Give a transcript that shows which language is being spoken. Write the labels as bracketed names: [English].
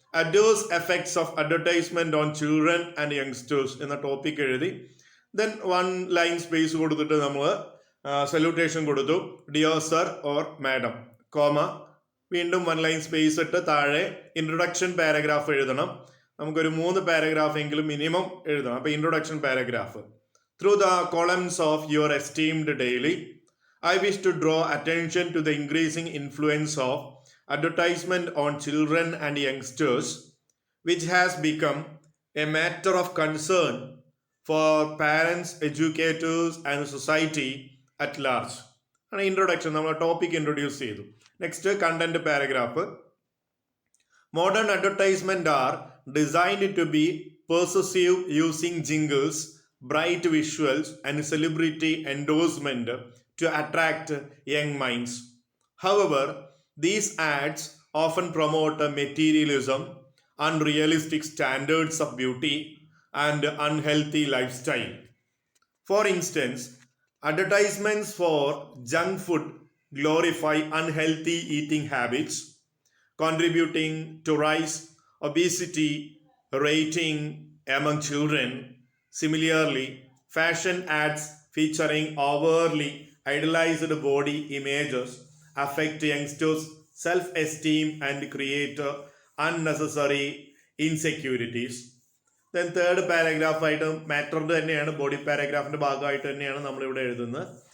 [English] adverse effects of advertisement on children and youngsters [Malayalam] എന്ന topic എഴുതി. Then one line space കൊടുത്തിട്ട് നമ്മൾ salutation കൊടുത്തു, [English] dear sir or madam, [Malayalam] comma. വീണ്ടും one line space ഇട്ട് താഴെ ഇൻട്രൊഡക്ഷൻ പാരഗ്രാഫ് എഴുതണം. നമുക്കൊരു 3 പാരഗ്രാഫ് എങ്കിലും മിനിമം എഴുതണം. അപ്പൊ introduction paragraph. [English] Through the columns of your esteemed daily, I wish to draw attention to the increasing influence of advertisement on children and youngsters, which has become a matter of concern for parents, educators and society at large. [Malayalam] ആണ് introduction. നമ്മൾ topic introduce ചെയ്തു. [English] Next content paragraph. Modern advertisement are designed to be persuasive using jingles, bright visuals and celebrity endorsement to attract young minds. However, these ads often promote materialism, unrealistic standards of beauty, and unhealthy lifestyle. For instance, advertisements for junk food glorify unhealthy eating habits, contributing to rise obesity rating among children. Similarly, fashion ads featuring overly idealized body images affect youngsters' self-esteem and create unnecessary insecurities. [Malayalam] Then third paragraph ആയിട്ട് മാറ്ററിന്റെ തന്നെയാണ്, body പാരഗ്രാഫിന്റെ ഭാഗമായിട്ട് തന്നെയാണ് നമ്മൾ ഇവിടെ എഴുതുന്നത്.